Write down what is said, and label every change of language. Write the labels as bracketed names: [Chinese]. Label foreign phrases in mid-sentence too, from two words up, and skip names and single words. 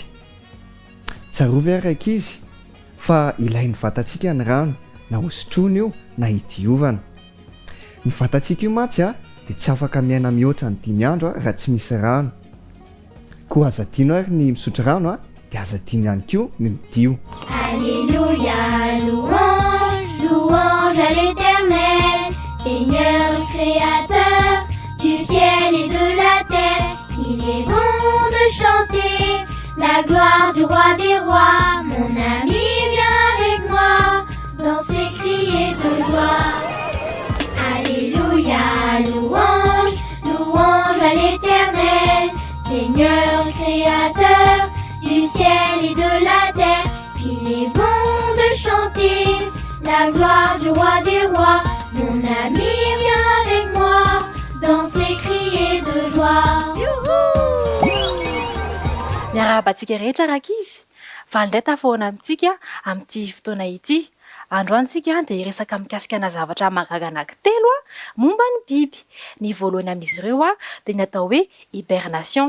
[Malagasy] Tsarovy ary raika izy fa ilain'ny vatantsika ny rano, na hosotroana io na hidiovana. Ny vatantsika io mantsy dia tsy afaka miaina mihoatra ny 5 andro raha tsy misy rano. Koa aza tiano ary ny misotro rano dia aza tiano ihany koa ny midio. [French] Alléluia, louange, louange à l'Éternel, Seigneur créateur du ciel et de la terre. Il est bon de chanter la gloire du roi des rois. Mon ami, viens avec moi danser, crier de joie. Alléluia, louange, louange à l'Éternel, Seigneur créateur du ciel et de la terre. Il est bon de chanter la gloire du roi des rois. Mon ami, viens avec moi danser, crier de joie. [Malagasy] Miarabantsika rehetra raika izy Fa indray tafoana amintsika amin'ity fotoana ity. Androantsika dia hiresaka mikasikana zavatra mahagaga anankitelo momba ny biby. Ny voalohany amin'izy ireo dia ny atao hoe hibernation.